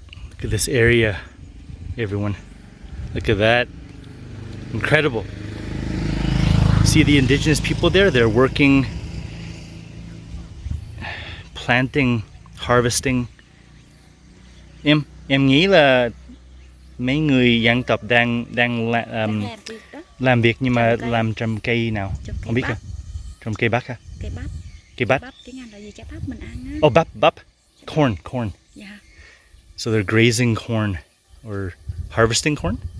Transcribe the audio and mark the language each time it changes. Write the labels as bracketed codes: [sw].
[en] Look at this area, everyone. Look at that. Incredible. See the indigenous people there? They're working, planting, harvesting. [vi] Em nghĩ là mấy người dân tộc đang làm việc nhưng mà làm trồng cây nào? Không biết à? Trồng cây bắp à? Cây bắp. Tiếng Anh là gì? Trái bắp mình ăn á. [en] Oh, bắp. Corn. Yeah. So they're grazing corn or harvesting corn?